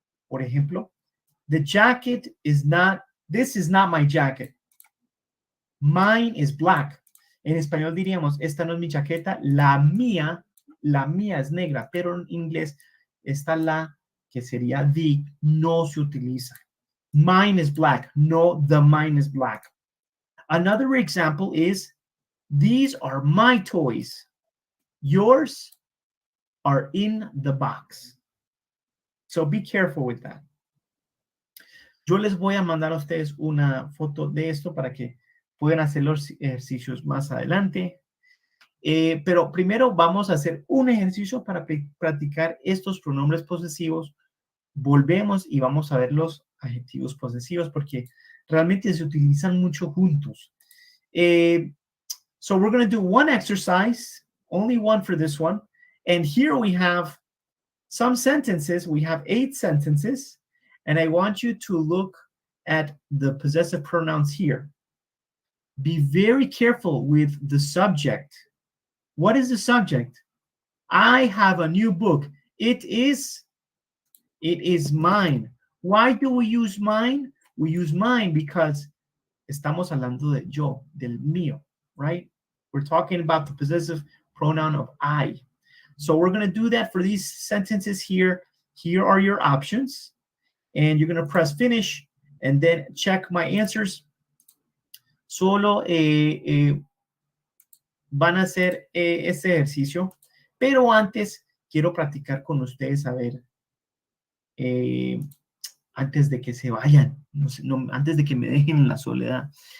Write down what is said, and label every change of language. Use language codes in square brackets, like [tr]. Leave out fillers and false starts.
[en] Por ejemplo, the jacket is not, this is not my jacket. [es] Mine is black. En español diríamos, esta no es mi chaqueta, la mía es negra, pero en inglés esta la, que sería the, no se utiliza. [en] Mine is black, no, the mine is black. Another example is, these are my toys. Yours are in the box. So be careful with that. [es] Yo les voy a mandar a ustedes una foto de esto para que puedan hacer los ejercicios más adelante. Pero primero vamos a hacer un ejercicio para practicar estos pronombres posesivos. Volvemos y vamos a ver los adjetivos posesivos porque realmente se utilizan mucho juntos. [en] So we're going to do one exercise, only one for this one. And here we have some sentences. We have 8 sentences. And I want you to look at the possessive pronouns here. Be very careful with the subject. What is the subject? I have a new book. It is mine. Why do we use mine? We use mine because estamos hablando de yo, del mío, right? We're talking about the possessive pronoun of I. So we're going to do that for these sentences here. Here are your options. And you're going to press finish and then check my answers. [es] Solo van a hacer este ejercicio, pero antes quiero practicar con ustedes, a ver, antes de que se vayan, antes de que me dejen en la soledad.